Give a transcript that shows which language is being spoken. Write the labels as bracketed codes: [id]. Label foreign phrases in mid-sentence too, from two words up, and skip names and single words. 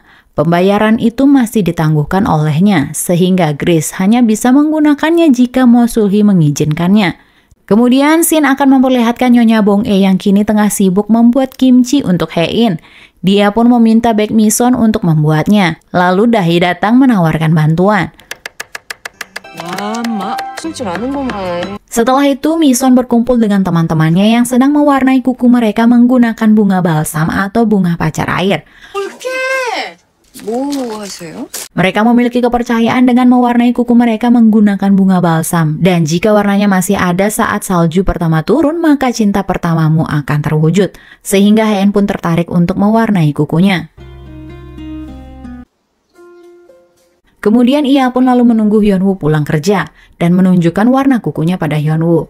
[id] Pembayaran itu masih ditangguhkan olehnya, sehingga Grace hanya bisa menggunakannya jika Mo Sul-hee mengizinkannya. Kemudian Shin akan memperlihatkan Nyonya Bong-e yang kini tengah sibuk membuat kimchi untuk Haen. Dia pun meminta Baek Mi-son untuk membuatnya. Lalu Dahi datang menawarkan bantuan. [ko] 와, 마, 진짜 많은구만. [id] Setelah itu, Mi-son berkumpul dengan teman-temannya yang sedang mewarnai kuku mereka menggunakan bunga balsam atau bunga pacar air. [ko] 뭐 하세요? [id] Mereka memiliki kepercayaan dengan mewarnai kuku mereka menggunakan bunga balsam. Dan jika warnanya masih ada saat salju pertama turun, maka cinta pertamamu akan terwujud. Sehingga Haen pun tertarik untuk mewarnai kukunya. Kemudian ia pun lalu menunggu Hyunwoo pulang kerja dan menunjukkan warna kukunya pada Hyunwoo.